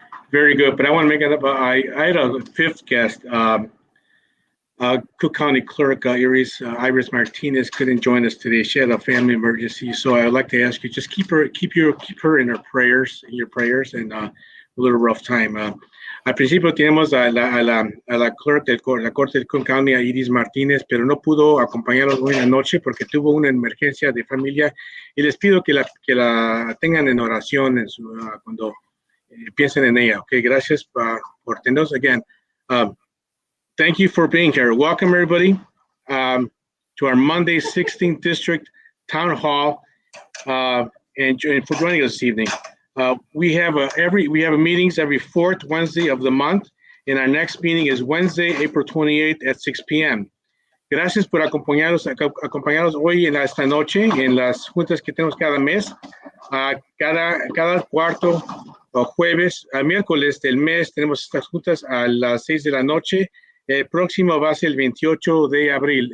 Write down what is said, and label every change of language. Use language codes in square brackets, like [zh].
[en] Very good. But I want to make it up. I had a fifth guest. Cook County Clerk Erie's Iris Martinez couldn't join us today. She had a family emergency, so I'd like to ask you just keep her in your prayers, and a little rough time. [es] Al principio tenemos a la clerk de la Corte de Cook County, a Iris Martínez, pero no pudo acompañarnos hoy en la noche porque tuvo una emergencia de familia y les pido que la tengan en oración cuando piensen en ella. Okay, gracias por tenernos again. [en] Thank you for being here. Welcome everybody to our Monday 16th District Town Hall, and for joining us this evening. We have meetings every fourth Wednesday of the month, and our next meeting is Wednesday, April 28th at 6 p.m. [es] Gracias por acompañarnos hoy en esta noche en las juntas que tenemos cada mes. Cada cuarto jueves, miércoles del mes tenemos estas juntas a las 6 de la noche. El próximo va a ser el 28 de abril.